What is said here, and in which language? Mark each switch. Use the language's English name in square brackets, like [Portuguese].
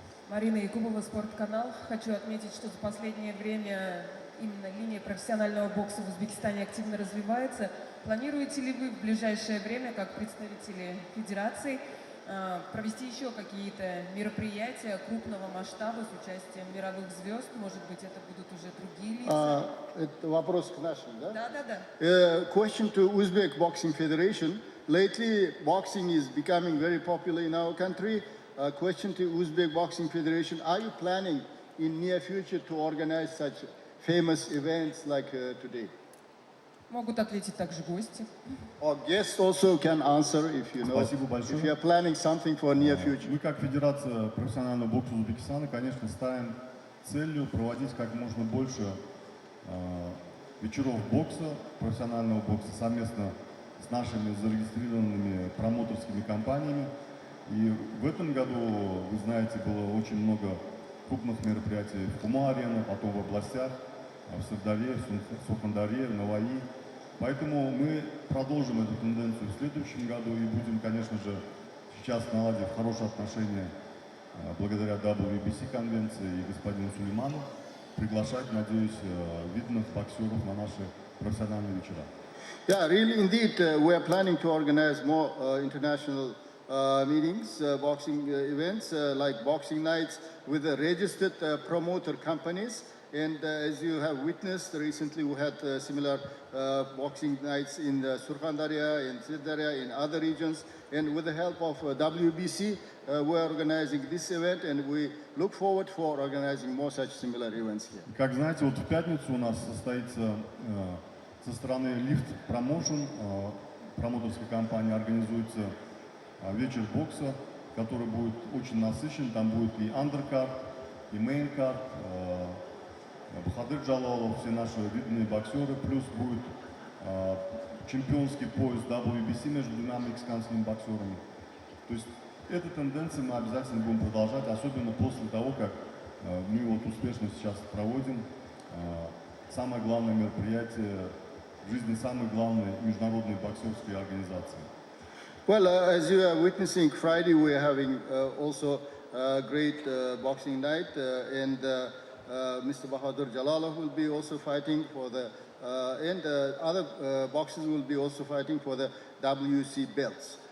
[Russian] Марина Якубова, Спортканал. Хочу отметить, что за последнее время именно линия профессионального бокса в Узбекистане активно развивается. Планируете ли вы в ближайшее время, как представители федерации, провести еще какие-то мероприятия крупного масштаба с участием мировых звезд? Может быть, это будут уже другие лица? Это вопрос к нашим, да? Да. [English] Question to Uzbek Boxing Federation. Lately, boxing is becoming very popular in our country. Question to Uzbek Boxing Federation. Are you planning in near future to organize such famous events like today? [Russian] Могут ответить также гости. [English] Or guests also can answer if you know. If you are planning something for near future. [Russian] Мы как Федерация профессионального бокса Узбекистана, конечно, ставим целью проводить как можно больше вечеров бокса, профессионального бокса совместно с нашими зарегистрированными промоутерскими компаниями. И в этом году, вы знаете, было очень много крупных мероприятий в Хума-арене, потом в областях, в Сырдаре, в Сурхандаре, в Наваи. Поэтому мы продолжим эту тенденцию в следующем году и будем, конечно же, сейчас наладив хорошие отношения благодаря WBC конвенции и господину Сулейману, приглашать, надеюсь, видных боксеров на наши профессиональные вечера. [English] Yeah, really, indeed, we are planning to organize more international meetings, boxing events, like boxing nights with the registered promoter companies. And as you have witnessed, recently we had similar boxing nights in Surkhandarya, in Sirdarya, in other regions. And with the help of WBC, we are organizing this event, and we look forward for organizing more such similar events here. [Russian] Как знаете, вот в пятницу у нас состоится со стороны Lift Promotion, промоутерской компании, организуется вечер бокса, который будет очень насыщен. Там будет и андеркарт, и мейнкарт, Бахадыр Джалалов, все наши видные боксеры, плюс будет чемпионский пояс WBC между двумя мексиканскими боксерами. То есть эту тенденцию мы обязательно будем продолжать, особенно после того, как мы вот успешно сейчас проводим самое главное мероприятие в жизни самой главной международной боксерской организации. [English] Well, as you are witnessing, Friday we are having also a great boxing night, and Mr. Bahadur Jalalov will be also fighting for the, and other boxers will be also fighting for the WC belts.